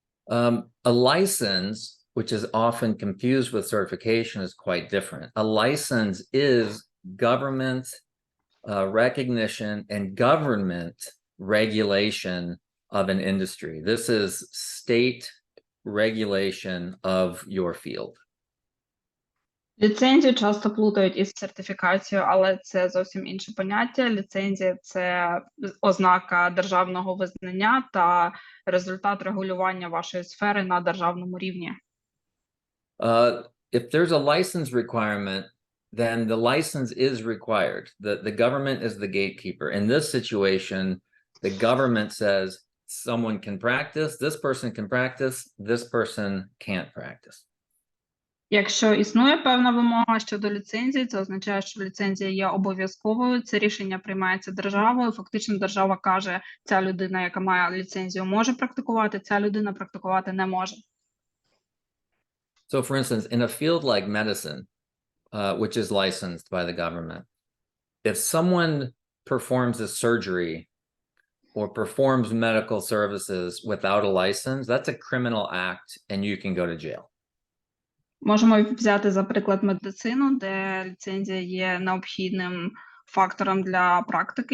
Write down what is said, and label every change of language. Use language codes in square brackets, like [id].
[en] A license, which is often confused with certification, is quite different. A license is government recognition and government regulation of an industry. This is state regulation of your field. [uk] Ліцензію часто плутають із сертифікацією, але це зовсім інше поняття. Ліцензія – це ознака державного визнання та результат регулювання вашої сфери на державному рівні. [en] If there's a license requirement, then the license is required. The government is the gatekeeper. In this situation, the government says someone can practice, this person can practice, this person can't practice. [uk] Якщо існує певна вимога щодо ліцензії, це означає, що ліцензія є обов'язковою, це рішення приймається державою, фактично держава каже, ця людина, яка має ліцензію, може практикувати, ця людина практикувати не може. [en] So for instance, in a field like medicine, which is licensed by the government, if someone performs a surgery or performs medical services without a license, that's a criminal act and you can go to jail. [uk] Можемо взяти за приклад медицину, де ліцензія є необхідним фактором для практики.